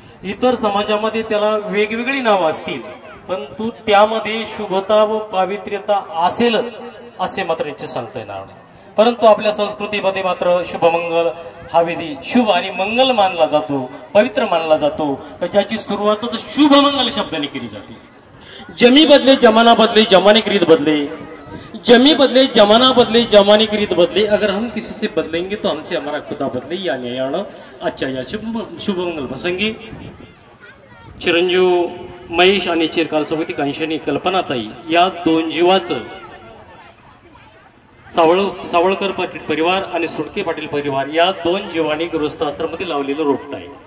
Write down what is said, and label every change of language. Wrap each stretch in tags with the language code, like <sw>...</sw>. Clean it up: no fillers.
<mr>इतर समाजामध्ये त्याला वेगवेगळी नावं असतील परंतु त्यामध्ये शुभता व पावित्र्यता असेलच असे मात्र याचे सांगता येणार नाही। परंतु आपल्या संस्कृतीमध्ये मात्र शुभमंगल हा विधी शुभ आणि मंगल मानला जातो, पवित्र मानला जातो, ज्याची सुरुवातच शुभमंगल शब्दाने केली जाते।</mr> <hi>जमी बदले जमाना बदले जमाने की रीत बदले, जमी बदले जमाना बदले जमाने की रीत बदले, अगर हम किसी से बदलेंगे तो हमसे हमारा खुदा बदले।</hi> <mr>या न्यायानं आजच्या या शुभमंगल प्रसंगी चिरंजीव महेश आणि चिरकाल सोबती कांशनी कल्पनाताई या दोन जीवाचं सावळकर पाटील परिवार आणि सुटके पाटील परिवार या दोन जीवांनी गृहस्थाश्रमामध्ये लावलेलं रोपट आहे।</mr>